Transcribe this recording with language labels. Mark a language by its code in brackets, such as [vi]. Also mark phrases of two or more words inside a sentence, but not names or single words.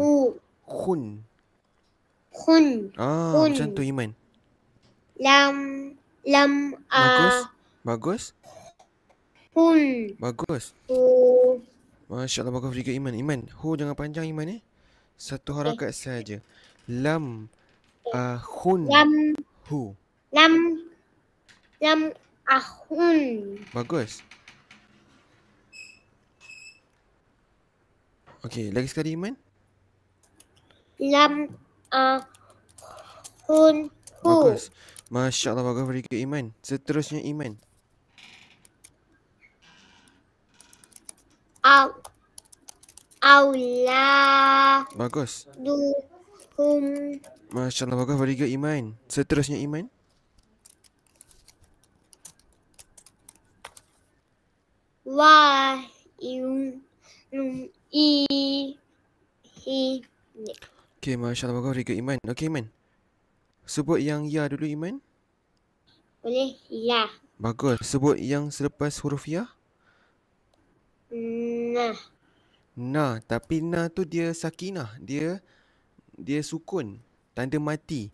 [ms] Khun. Macam tu Iman. [ar] Lam. [ms] Bagus. [ar] Hun. [ms] Bagus. Masya-Allah, bagus juga Iman. Iman, hu jangan panjang Iman Satu harakat saja. [ar] لام. هن. هُ. لام أهن. [ms] Bagus. Okey, lagi sekali Iman. [ar] لام أهن. [ms] Bagus. Masya-Allah, bagus, [en] very good [ms] Iman. Seterusnya Iman. [ar] Aula. [ms] Bagus. [ar] Duhum. [ms] Masya-Allah, bagus, [en] very good [ms] Iman. Seterusnya Iman. Okey, masya-Allah, bagus, [en] very good [ms] Iman. Okey Iman. Sebut yang ya dulu Iman. Boleh ya. Bagus. Sebut yang selepas huruf ya. Na, tapi na tu dia sakinah, dia sukun, tanda mati.